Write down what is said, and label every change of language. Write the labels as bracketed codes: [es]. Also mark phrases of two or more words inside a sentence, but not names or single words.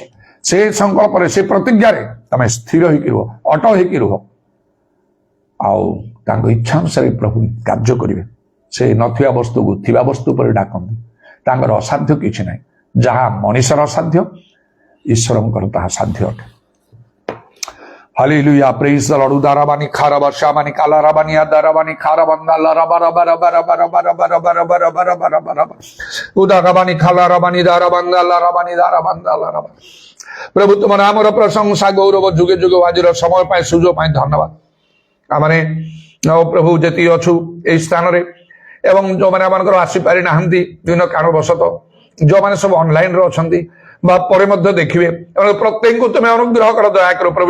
[or] ସେ ସଂକଳ୍ପରେ, ସେ ପ୍ରତିଜ୍ଞାରେ ତମେ ସ୍ଥିର ହେଇକି ରୁହ, ଅଟଳ ହେଇକି ରୁହ। ଆଉ ତାଙ୍କ ଇଚ୍ଛା ଅନୁସାରେ ପ୍ରଭୁ କାର୍ଯ୍ୟ କରିବେ। ସେ ନଥିବା ବସ୍ତୁକୁ ଥିବା ବସ୍ତୁ ଉପରେ ଡାକନ୍ତି। ତାଙ୍କର ଅସାଧ୍ୟ କିଛି ନାହିଁ। ଯାହା ମଣିଷର ଅସାଧ୍ୟ, ଈଶ୍ୱରଙ୍କର ତାହା ସାଧ୍ୟ ଅଟେ। [en] Hallelujah, praise the Lord. Udarabani kharaba shamani kalarabani adarabani kharabanda laraba raba raba raba raba raba raba raba raba raba raba raba udarabani khalarabani darabanda larabani darabanda laraba। [or] ପ୍ରଭୁ ତୁମ ନାମର ପ୍ରଶଂସା ଗୌରବ ଯୁଗେ ଯୁଗ ଆଜିର ସମୟ ପାଇଁ ସୁଯୋଗ ପାଇଁ ଧନ୍ୟବାଦ। ଆମେ ପ୍ରଭୁ ଯେତିକି ଅଛୁ ଏହି ସ୍ଥାନରେ ଏବଂ ଯେଉଁମାନେ ଆମମାନଙ୍କର ଆସିପାରି ନାହାନ୍ତି ବିଭିନ୍ନ କାରଣବଶତଃ, ଯେଉଁମାନେ ସବୁ ଅନଲାଇନରେ ଅଛନ୍ତି ବା ପରେ ମଧ୍ୟ ଦେଖିବେ, ପ୍ରତ୍ୟେକଙ୍କୁ ତୁମେ ଅନୁଗ୍ରହ କର, ଦୟା କର ପ୍ରଭୁ।